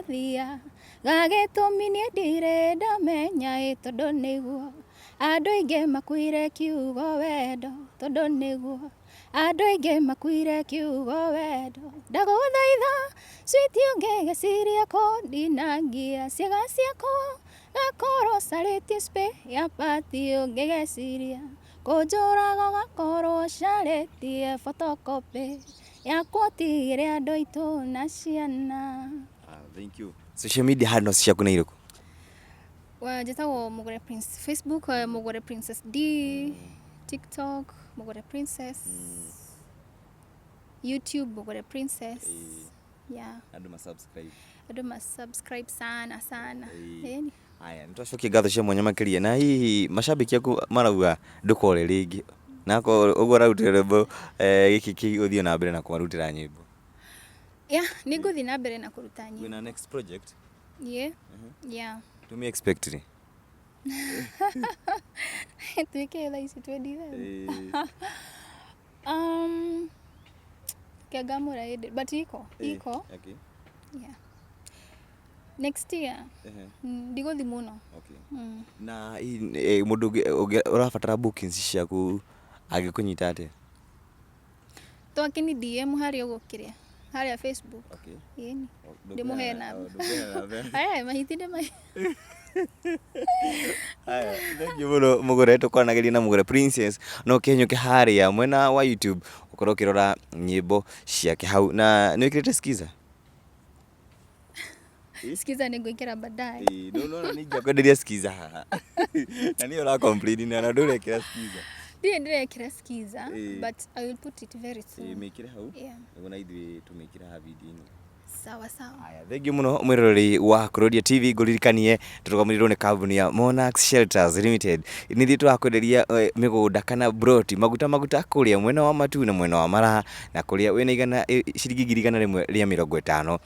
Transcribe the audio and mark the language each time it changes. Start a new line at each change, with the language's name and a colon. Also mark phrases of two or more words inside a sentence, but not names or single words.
Kikuyu: ũthia gagĩtũmi niĩ ndirĩ ndamenya tondũ nĩguo andũ aingĩ makuire kiugo wendo tondũ nĩguo andũ aingĩ makuire kiugo wendo ndagũthaitha switi ũngĩgĩciria kũndinangia ciĩga ciakwa gakorwo carĩtie spe ya pati ũngĩgĩciria kũnjũraga gakorwo carĩtie photocopy ya koti ĩrĩa andũ aitũ na ciana.
English: Thank you. Social media handles
Kikuyu: ciaku nĩ irĩkũ? Njĩtagwo Mugure Prince. Facebook Mugure Princess D, TikTok Mugure Princess, YouTube Mugure Princess.
English: Yeah.
Kikuyu: Andũ ma-subscribe sana. Haya, nitwacokia ngatho cia mwanya makĩria na hihi macambĩki aku marauga ndũkore rĩngĩ na ũguo ũrarutĩra rwĩmbo gĩkĩ ũthiĩ na mbere na kũmarutĩra nyĩmbo. Yeah, nĩ ngũthiĩ na mbere na kũruta nyĩmbo. Wĩna
English: next project? Yeah. Yeah.
Kikuyu: Tumi expect rĩ? Tuweke thaa ici twenditha. Kiagamura ĩndĩ but iko.
English: Okay. Yeah. Next year.
Kikuyu: Ndigũthi mũno.
English: Okay.
Kikuyu: Na mũndũ ũrabatara bookings ciaku agĩkũnyita atĩa? Twakini DM harĩa ũgũkĩrĩa. Harĩa Facebook.
English: Okay.
Kikuyu: Yeni. Ndĩmũhe namba. Mahitinde mai. Haya,
English: thank you
Kikuyu: mũno Mugure tũkwanagĩria na Mugure Princess no kĩenyũke harĩa mwena wa YouTube ũkorwo ũkĩrora nyĩmbo ciake hau na nĩ wĩkĩrĩte skiza? Skiza nĩ ngwĩkĩra baadaye. No ningĩakwenderia skiza haha. Na niĩ ũra-complain na ndũrekĩra skiza. Ndirekĩra skiza
English: but I will put it very soon.
Kikuyu: Mĩkĩre hau? Nĩguo na ithuĩ tũmĩkĩre haha video-inĩ.
Swahili: Sawa.
Kikuyu: Haya, thengi mũno mwĩroreri wa Kuroria TV ngũririkanie tũrũgamĩrĩirwo nĩ kambuni ya Monarch Shelters Limited. Nĩ ithuĩ tũrakwenderia mĩgũnda kana broti maguta kũrĩa mwena wa Matu na mwena wa Maraha na kũrĩa wĩna ciringi 150.